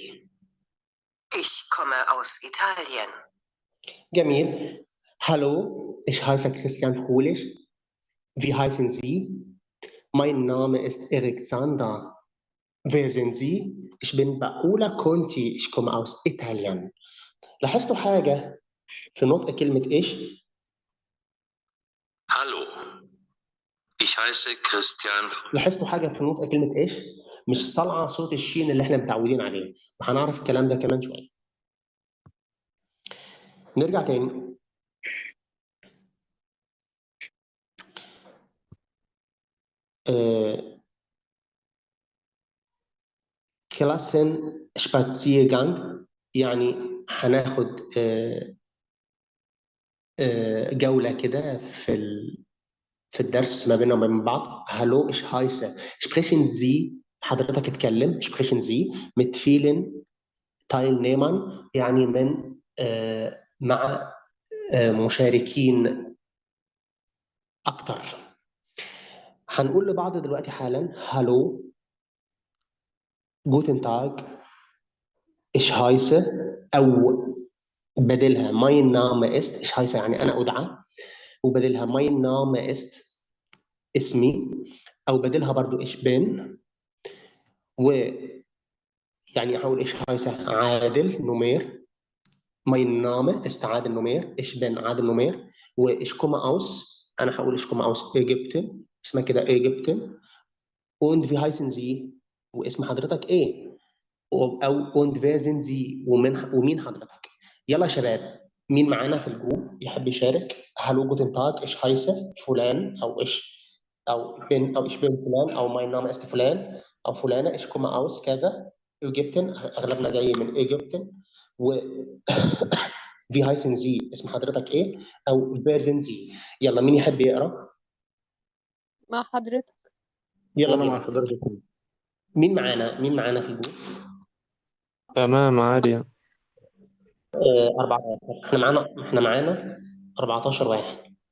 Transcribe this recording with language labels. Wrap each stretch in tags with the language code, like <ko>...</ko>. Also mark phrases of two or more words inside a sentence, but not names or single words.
<de>Ich komme aus Italien.</de> <ar>جميل.</ar> <de>Hallo, ich heiße Christian Fröhlich. Wie heißen Sie? Mein Name ist Erik Sander. Wer sind Sie? Ich bin Paola Conti. Ich komme aus Italien.</de> <ar>لاحظتوا حاجة في نطق كلمة إيش؟</ar> <de>Hallo, ich heiße Christian Fröhlich.</de> <ar>لاحظتوا حاجة في نطق كلمة إيش؟ مش طالعة صوت الشين اللي إحنا متعودين عليه، وهنعرف الكلام ده كمان شوية. نرجع تاني.</ar> <de>Klassenspaziergang</de> <ar>يعني هناخد جولة كده في الدرس ما بيننا وبين بعض.</ar> <de>هالو ich heiße. Sprechen Sie</de> <ar>حضرتك اتكلم.</ar> <de>Sprechen Sie mit vielen Teilnehmern</de> <ar>يعني من مع مشاركين أكتر. هنقول لبعض دلوقتي حالا</ar> <de>Hallo guten Tag ich heiße,</de> <ar>أو بدلها</ar> <de>mein Name ist. ich heiße</de> <ar>يعني أنا أدعى، وبدلها</ar> <de>mein Name ist</de> <ar>اسمي، أو بدلها برضو</ar> <de>ich bin،</de> <ar>ويعني هقول</ar> <de>ich heiße</de> <ar>عادل نومير.</ar> <de>mein Name ist عادل نومير. ich bin عادل نومير. و ich komme aus،</de> <ar>أنا هقول</ar> <de>ich komme aus Ägypten،</de> <ar>اسمها كده Ägypten.</ar> <de>und wie heißen Sie؟</de> <ar>واسم حضرتك إيه؟</ar> <de>أو und wer sind Sie؟</de> <ar>ومين حضرتك؟ يلا يا شباب، مين معانا في الجروب يحب يشارك؟</ar> <de>Hallo guten Tag ich heiße</de> <ar>فلان، أو</ar> <de>ich bin</de> <ar>فلان، أو</ar> <de>mein Name ist</de> <ar>فلان أو فلانة.</ar> <de>ich komme aus</de> <ar>كذا إيجيبتن، أغلبنا جاي من إيجيبتن. و</ar> <de>wie heißen Sie؟</de> <ar>اسم حضرتك إيه؟ أو</ar> <de>wer sind Sie؟</de> <ar>يلا مين يحب يقرأ؟ مع حضرتك. يلا أنا مع بينا. حضرتك. مين معانا في الجروب؟ تمام عادي. 14. احنا معانا 14 واحد.</ar>